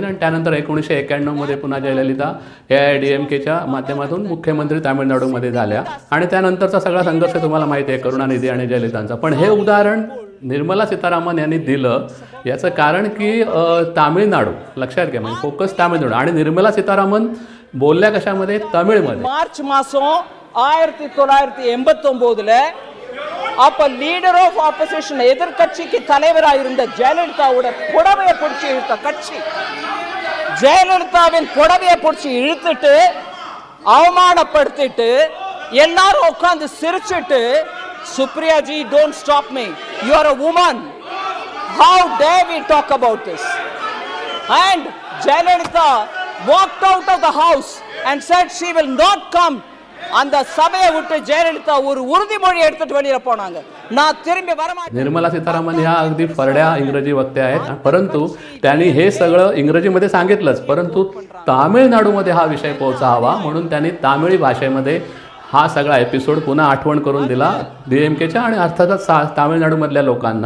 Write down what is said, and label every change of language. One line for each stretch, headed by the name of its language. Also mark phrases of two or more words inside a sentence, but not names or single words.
Marathi: आणि त्यानंतर 1991मध्ये पुन्हा जयललिता AIADMKच्या माध्यमातून मुख्यमंत्री तामिळनाडूमध्ये झाल्या आणि त्यानंतरचा सगळा संघर्ष तुम्हाला माहिती आहे करुणानिधी आणि जयललितांचा. पण हे उदाहरण निर्मला सीतारामन यांनी दिलं याचं कारण की तामिळनाडू लक्षात घ्या, म्हणजे फोकस तामिळनाडू. आणि निर्मला सीतारामन बोलल्या कशामध्ये? तमिळमध्ये.
Tamil: மார்ச் மாசம் 1989 அப்ப
English: leader of opposition
Tamil: எதிர்க்கட்சிக்கு தலைவராக இருந்த ஜெயலலிதாவோட புடவையை பிடிச்சி இழுத்த கட்சி, ஜெயலலிதாவின் புடவையை பிடிச்சி இழுத்துட்டு அவமானப்படுத்திட்டு எல்லாரும் உட்கார்ந்து சிரிச்சிட்டு, சுப்ரியா ஜி
English: don't stop me, you are a woman, how dare we talk about this? And Jayalalitha walked out of the house and said she will not come.
Tamil: அந்த சபையை விட்டு ஜெயலலிதா ஒரு உறுதிமொழி எடுத்துட்டு வெளியில போனாங்க, நான் திரும்பி வர மாட்டேன்.
Marathi: निर्मला सीतारामन ह्या अगदी फरड्या इंग्रजी वक्त्या आहेत. परंतु त्यांनी हे सगळं इंग्रजीमध्ये सांगितलंच, परंतु तामिळनाडूमध्ये हा विषय पोहोचावा म्हणून त्यांनी तामिळी भाषेमध्ये हा सगळा एपिसोड पुन्हा आठवण करून दिला DMKच्या आणि अर्थातच तामिळनाडूमधल्या लोकांना.